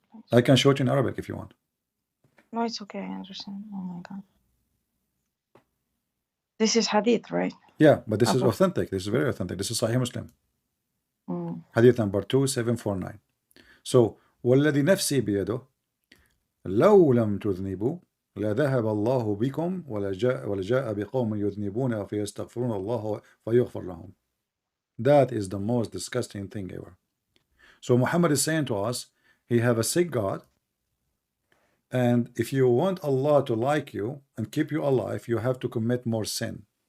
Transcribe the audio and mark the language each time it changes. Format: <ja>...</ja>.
<en>I can show it in Arabic if you want. No, it's okay. I understand. Oh my God. This is hadith, right? Yeah, but this is authentic. This is very authentic. This is Sahih Muslim. Hadith number 2749.</en> <ar>So, والذي نفسي بيده لو لم تذنبوا لذهب الله بكم ولجاء بقوم يذنبون فيستغفرون الله فيغفر لهم.</ar> <en>That is the most disgusting thing ever. So Muhammad is saying to us, he have a sick God, and if you want Allah to like you and keep you alive, you have to commit more sin.</en>